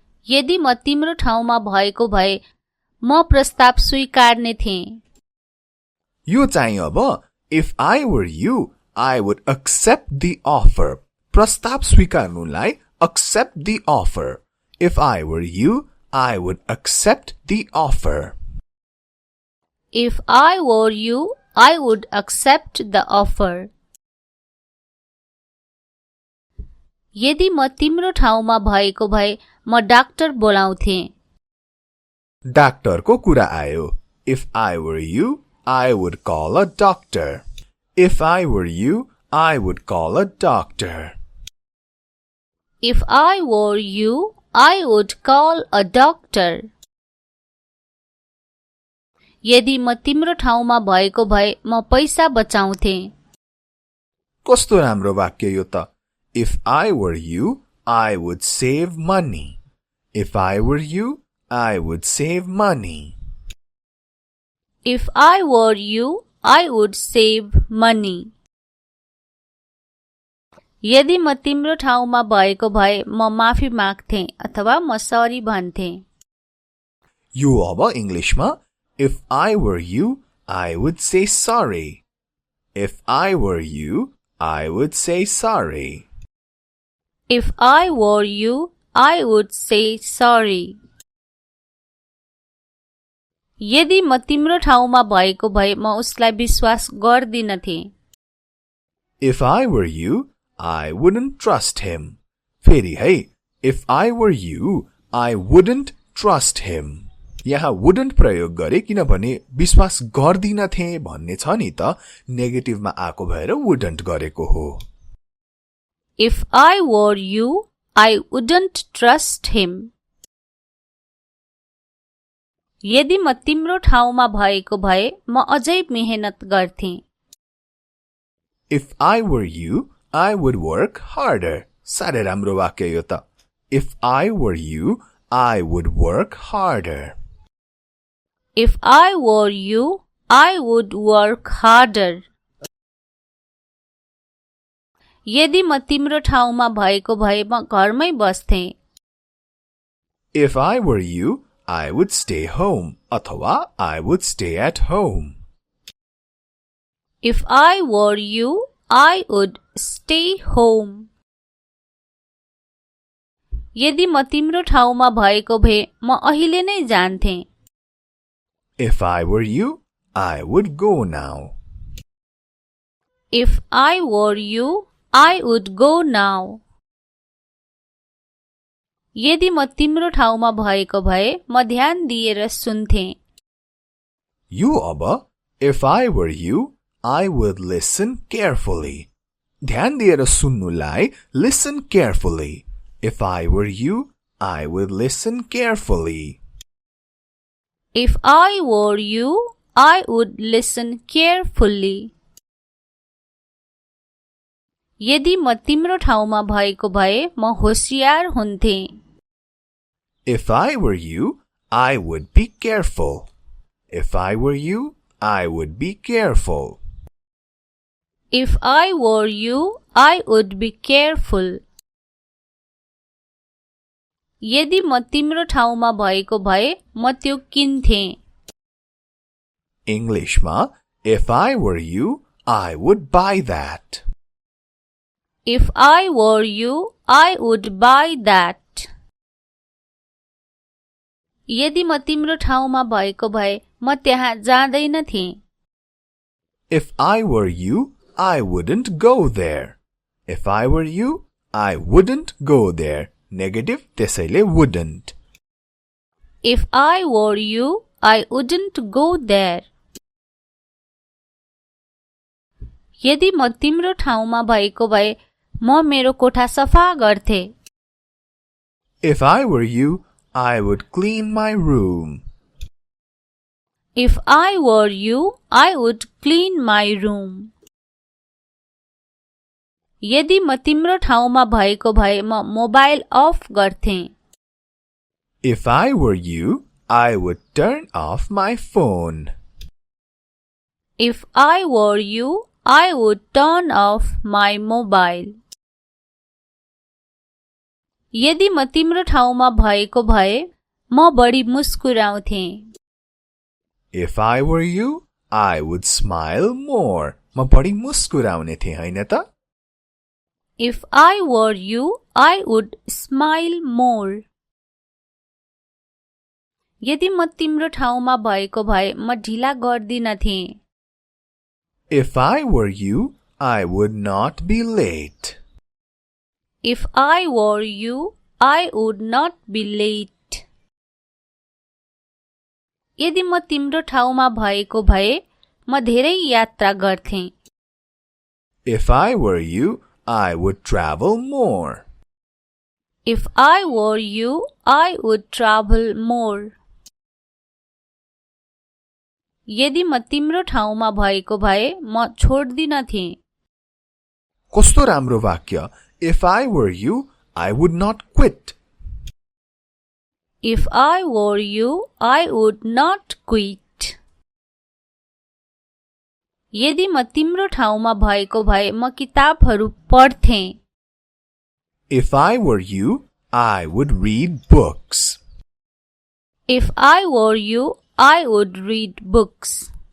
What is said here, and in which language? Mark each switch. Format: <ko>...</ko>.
<ne>यदि म तिम्रो ठाउँमा भएको भए म प्रस्ताव स्वीकार्ने थिएँ। यो चाहिँ अब</ne> <en>If I were you, I would accept the offer.</en> <ne>प्रस्ताव स्वीकार्नुलाई</ne> <en>accept the offer. If I were you, I would accept the offer. If I were you, I would accept the offer.</en> <ne>यदि म तिम्रो ठाउँमा भएको भए म डाक्टर बोलाउँथे। डाक्टरको कुरा आयो।</ne> <en>If I were you, I would call a doctor. If I were you, I would call a doctor. If I were you, I would call a doctor.</en> <ne>यदि म तिम्रो ठाउँमा भएको भए म पैसा बचाउँथे। कस्तो राम्रो वाक्य यो त।</ne> <en>If I were you, I would save money. If I were you, I would save money. If I were you, I would save money.</en> <ne>यदि म तिम्रो ठाउँमा भएको भए म माफी माग्थे अथवा म सरी भन्थे। यो अब इंग्लिशमा</ne> <en>If I were you, I would say sorry. If I were you, I would say sorry. If I were you, I would say sorry.</en> <ne>यदि म तिम्रो ठाउँमा भएको भए म उसलाई विश्वास गर्दिनथे।</ne> <en>If I were you, I wouldn't trust him.</en> <ne>फेरि है,</ne> <en>If I were you, I wouldn't trust him.</en> <ne>यहाँ wouldn't प्रयोग गरे किनभने विश्वास गर्दिनथे भन्ने छ नि त, नेगेटिभमा आएको भएर wouldn't गरेको हो।</ne> <en>If I were you, I wouldn't trust him.</en> <ne>यदि म तिम्रो ठाउँमा भएको भए म अझै मेहनत गर्थे।</ne> <en>If I were you, I would work harder.</en> <ne>साह्रै राम्रो वाक्य यो त।</ne> <en>If I were you, I would work harder. If I were you, I would work harder.</en> <ne>यदि म तिम्रो ठाउँमा भएको भए म घरमै बस्थे।</ne> <en>If I were you, I would stay home.</en> <ne>अथवा</ne> <en>I would stay at home. If I were you, I would stay home.</en> <ne>यदि म तिम्रो ठाउँमा भएको भए म अहिले नै जान्थे।</ne> <en>If I were you, I would go now. If I were you, I would go now.</en> <ne>यदि म तिम्रो ठाउँमा भएको भए म ध्यान दिएर सुन्थे। यो अब</ne> <en>If I were you, I would listen carefully.</en> <ne>ध्यान दिएर सुन्नुलाई</ne> <en>listen carefully. If I were you, I would listen carefully. If I were you, I would listen carefully.</en> <ne>यदि म तिम्रो ठाउँमा भएको भए म होशियार हुन्थे।</ne> <en>If I were you, I would be careful. If I were you, I would be careful. If I were you, I would be careful.</en> <ne>यदि म तिम्रो ठाउँमा भएको भए म त्यो किन्थे।</ne> <en>Englishमा If I were you, I would buy that. If I were you, I would buy that.</en> <ne>यदि म तिम्रो ठाउँमा भएको भए म त्यहाँ जाँदैन थिएँ.</ne> <en>If I were you, I wouldn't go there. If I were you, I wouldn't go there. Negative</en> <ne>त्यसैले</ne> <en>wouldn't. If I were you, I wouldn't go there.</en> <ne>यदि म तिम्रो ठाउँमा भएको भए म मेरो कोठा सफा गर्थे.</ne> <en>If I were you, I would clean my room. If I were you, I would clean my room.</en> <ne>यदि म तिम्रो ठाउँमा भएको भए म मोबाइल अफ गर्थे.</ne> <en>If I were you, I would turn off my phone. If I were you, I would turn off my mobile.</en> <ne>यदि म तिम्रो ठाउँमा भएको भए म बढी मुस्कुराउँथे.</ne> <en>If I were you, I would smile more.</en> <ne>म बढी मुस्कुराउने थिएँ हैन त?</ne> <en>If I were you, I would smile more.</en> <ne>यदि म तिम्रो ठाउँमा भएको भए म ढिला गर्दिन थिएँ.</ne> <en>If I were you, I would not be late. If I were you, I would not be late.</en> <ne>यदि म तिम्रो ठाउँमा भएको भए म धेरै यात्रा गर्थेँ.</ne> <en>If I were you, I would travel more. If I were you, I would travel more.</en> <ne>यदि म तिम्रो ठाउँमा भएको भए म छोड्दिन थिएँ. कस्तो राम्रो वाक्य.</ne> <en>If I were you, I would not quit. If I were you, I would not quit.</en> <ne>यदि म तिम्रो ठाउँमा भएको भए म किताबहरू पढ्थेँ.</ne> <en>If I were you, I would read books. If I were you, I would read books.</en>